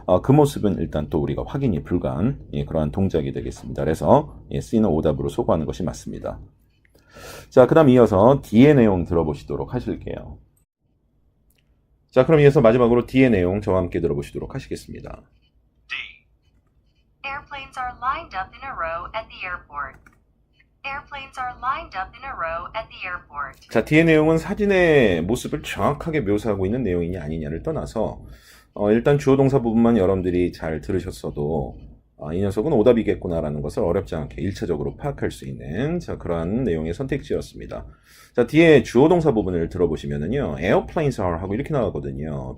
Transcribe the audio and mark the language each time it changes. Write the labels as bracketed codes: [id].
[ko] 그 모습은 일단 또 우리가 확인이 불가한 그러한 동작이 되겠습니다. 그래서 C는 오답으로 소거하는 것이 맞습니다. 자, 그 다음 이어서 D의 내용 들어보시도록 하실게요. 자, 그럼 이어서 마지막으로 D의 내용 저와 함께 들어보시도록 하시겠습니다. D. [en] Airplanes are lined up in a row at the airport. Airplanes are lined up in a row at the airport. [ko] 자, D의 내용은 사진의 모습을 정확하게 묘사하고 있는 내용이냐 아니냐를 떠나서 일단 주어 동사 부분만 여러분들이 잘 들으셨어도 이 녀석은 오답이겠구나라는 것을 어렵지 않게 1차적으로 파악할 수 있는 그러한 내용의 선택지였습니다. 자, 뒤에 주어 동사 부분을 들어보시면은요, [en] airplanes are [ko] 하고 이렇게 나가거든요.